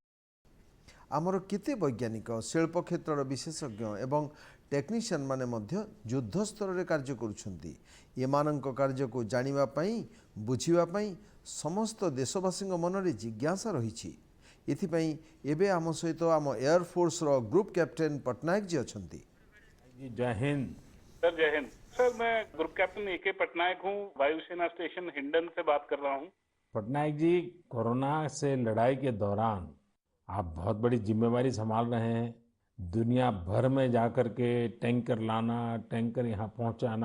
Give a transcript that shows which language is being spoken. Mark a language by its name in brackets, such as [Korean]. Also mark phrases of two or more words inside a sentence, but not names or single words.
[Odia] ଆମର କେତେ ବୈଜ୍ଞାନିକ, ଶିଳ୍ପ କ୍ଷେତ୍ରର ବିଶେଷଜ୍ଞ ଏବଂ ଟେକ୍ନିସିଆନ୍ ମାନେ ମଧ୍ୟ ଯୁଦ୍ଧ ସ୍ତରରେ କାର୍ଯ୍ୟ କରୁଛନ୍ତି। ଏମାନଙ୍କ କାର୍ଯ୍ୟକୁ ଜାଣିବା ପାଇଁ, ବୁଝିବା ପାଇଁ ସମସ୍ତ ଦେଶବାସୀଙ୍କ ମନରେ ଜିଜ୍ଞାସା ରହିଛି। ଏଥିପାଇଁ ଏବେ ଆମ ସହିତ ଆମ ଏୟାରଫୋର୍ସର [English] group captain [Odia] ପଟ୍ଟନାୟକ जी ଅଛନ୍ତି। [Hindi] जी जय हिंद। सर जय हिंद। सर मैं [English] group captain [Hindi] AK पटनायक हूँ, वायुसेना स्टेशन हिंडन से बात कर रहा हूँ। पटनायक जी, कोरोना से लड़ाई के दौरान आप बहुत बड़ी जिम्मेवारी संभाल रहे हैं। दुनिया भर में जाकर के टैंकर लाना, टैंकर यहाँ पहुँचाना।